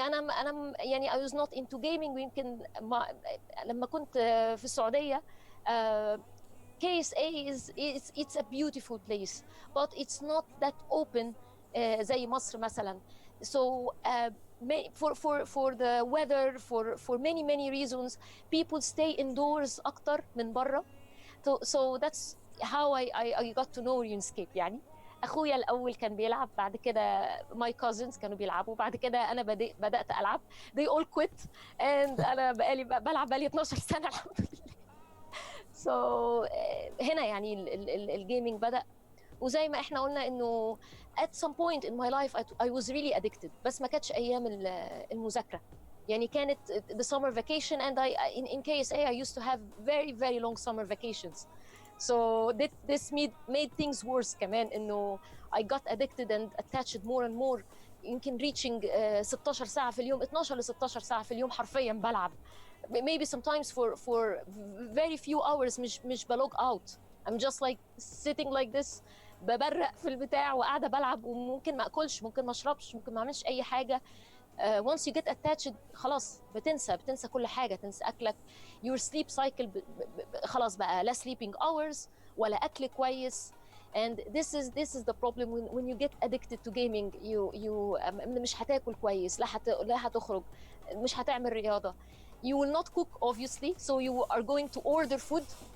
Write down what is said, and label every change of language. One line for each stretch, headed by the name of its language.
Arabic: أنا يعني
English: I was not into gaming.
Arabic: ويمكن لما كنت في السعودية
English: KSA it's a beautiful place, but it's not that open
Arabic: زي مصر مثلا.
English: So for the weather, for many reasons, people stay indoors
Arabic: أكتر من برا.
English: So that's how I got to know RuneScape.
Arabic: يعني أخويا الأول كان بيلعب, بعد كده
English: my cousins
Arabic: كانوا بيلعبوا, بعد كده أنا بدأت ألعب.
English: They all quit and
Arabic: أنا بلعب بقالي 12 سنة الحمد لله. So هنا يعني الجيمنج بدأ. وزي ما احنا قلنا انه
English: at some point in my life I was really addicted,
Arabic: بس ما كانتش ايام المذاكرة. يعني كانت
English: the summer vacation, and in KSA I used to have very long summer vacations. So this made things worse كمان, انه I got addicted and attached more and more.
Arabic: يمكن reaching 16 ساعة في اليوم, 12 ل 16 ساعة في اليوم حرفيا بلعب.
English: Maybe sometimes for very few hours مش plug out. I'm just like sitting like this,
Arabic: ببرق في البتاع وقاعدة بلعب, وممكن ما أكلش, ممكن ما أشربش, ممكن ما أعملش أي حاجة.
English: Once you get attached
Arabic: خلاص بتنسى كل حاجة, تنسى أكلك.
English: your sleep cycle
Arabic: خلاص بقى لا
English: sleeping hours
Arabic: ولا أكل كويس.
English: and this is the problem when you get addicted to gaming. you
Arabic: مش هتاكل كويس, لا هتخرج, مش هتعمل رياضة.
English: You will not cook obviously, so you are going to order food.